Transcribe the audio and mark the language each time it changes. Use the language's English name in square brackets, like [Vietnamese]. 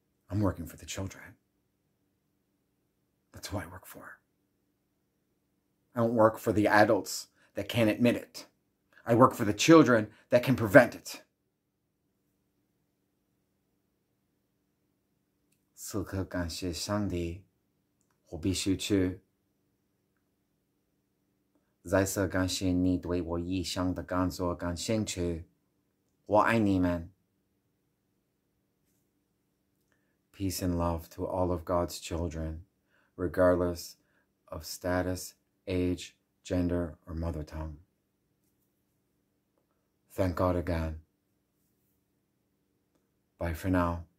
[English] I'm working for the children. That's who I work for. I don't work for the adults that can't admit it. I work for the children that can prevent it. [Chinese] 此刻感谢上帝，我必须去。再次感谢你对我异乡的工作感兴趣，我爱你们。 [English] Peace and love to all of God's children, regardless of status, age, gender, or mother tongue. Thank God again. Bye for now.